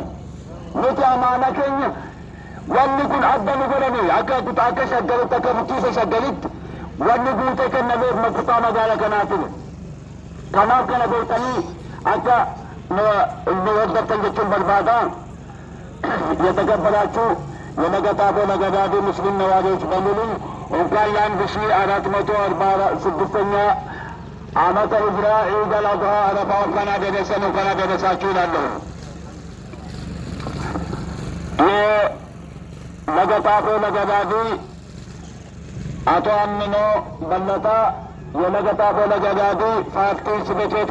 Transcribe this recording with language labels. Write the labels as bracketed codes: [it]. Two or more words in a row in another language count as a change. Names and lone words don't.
[om] Nuti amaana keenya wanni kun adda nu godhame akka shaggalitti akka bulchiisa shaggalitti wanni guutee kennameef kutaa magaalaa kanaatiin. Kanaaf kana beektanii akka nu hordoftan jechuun barbaada. [am] የተከበራችሁ የለገጣፎ ለገዳዲ ሙስሊም ነዋሪዎች በሙሉ እንኳን ለ1446ኛ ዓመተ ሂጅራ ዒድ አል-አድሃ አረፋ እንኳን አደረሰን እንኳን አደረሳችሁ እላለሁ። የለገጣፎ ለገዳዲ አቶ አምኖ በለጠ የለገጣፎ ለገዳዲ ፋክተሪ ጽሕፈት ቤት